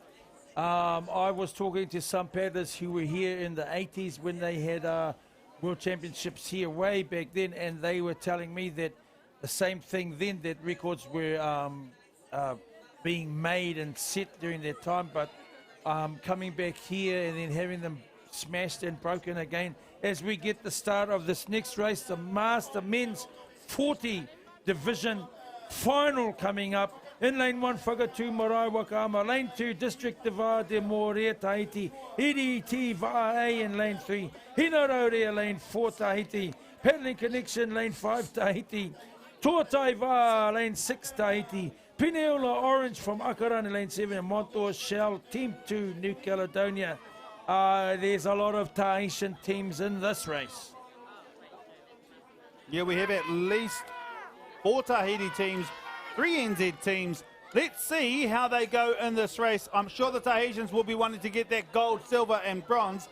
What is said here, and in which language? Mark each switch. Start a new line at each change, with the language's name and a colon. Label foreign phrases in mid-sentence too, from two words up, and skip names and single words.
English: I was talking to some paddlers who were here in the 80s when they had world championships here way back then, and they were telling me that the same thing then, that records were being made and set during that time, but coming back here and then having them smashed and broken again as we get the start of this next race, the Master Men's 40 Division final coming up. In lane 1, Whakatū Marae Wakaama. Lane 2, District de VAA de Morea Tahiti. EDT VAA in lane 3. Hinaraurea lane 4 Tahiti. Paddling Connection lane 5 Tahiti. Tuatai VAA lane 6 Tahiti. Pineola Orange from Akarana lane 7. And Montour Shell Team 2 New Caledonia. There's a lot of Tahitian teams in this race. Yeah, we have at least 4 Tahiti teams, 3 NZ teams. Let's see how they go in this race. I'm sure the Tahitians will be wanting to get that gold, silver and bronze.